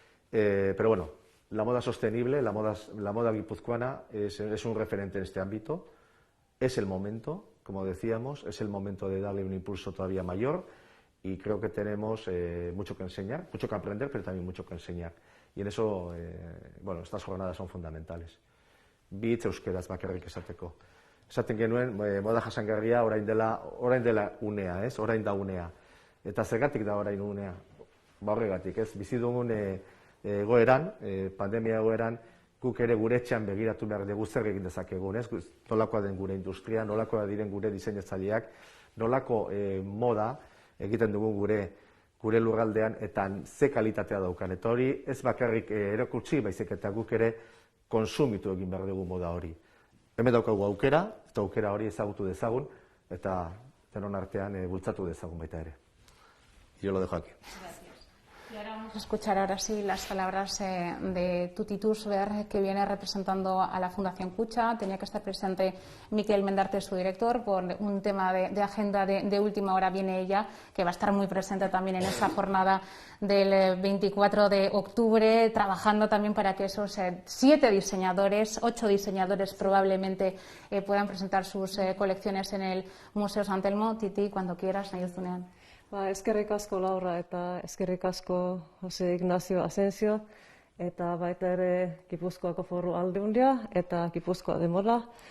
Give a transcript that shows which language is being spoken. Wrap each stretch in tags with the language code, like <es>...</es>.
<es>Pero bueno, la moda sostenible, la moda guipuzcoana es un referente en este ámbito. Es el momento, como decíamos, es el momento de darle un impulso todavía mayor y creo que tenemos mucho que enseñar, mucho que aprender, pero también mucho que enseñar. Y en eso, estas jornadas son fundamentales.</es> <eu>Bi hitz euskeraz bakarrik esateko. Esaten genuen, moda jasangarria orain dela unea, ez? Orain da unea. Eta zergatik da orain unea? Horregatik, ez? Bizi dugun egoeran, pandemia egoeran, guk ere gure etxean begiratu behar dugu zer egin dezakegun, ez? Nolakoa den gure industria, nolakoa diren gure diseinatzaileak, nolako moda egiten dugu gure lurraldean eta ze kalitatea daukan. Eta hori ez bakarrik erakutsi, baizik eta guk ere konsumitu egin behar dugu moda hori. Hemen daukagu aukera, eta aukera hori ezagutu dezagun, eta denon artean bultzatu dezagun baita ere.</eu> <es>Yo lo dejo aquí. Gracias. Y ahora vamos a escuchar ahora sí las palabras de Tuti Tusber, que viene representando a la Fundación Kutxa. Tenía que estar presente Miquel Mendarte, su director, por un tema de agenda de última hora. Viene ella, que va a estar muy presente también en esa jornada del 24 de octubre, trabajando también para que esos 7 diseñadores, 8 diseñadores probablemente puedan presentar sus colecciones en el Museo San Telmo. Titi, cuando quieras,</es> <eu>Nahizunean. Eskerrik asko Laura eta eskerrik asko Jose Ignacio Asensio eta baita ere Gipuzkoako Foru Aldundia eta Gipuzkoa Demola.</eu>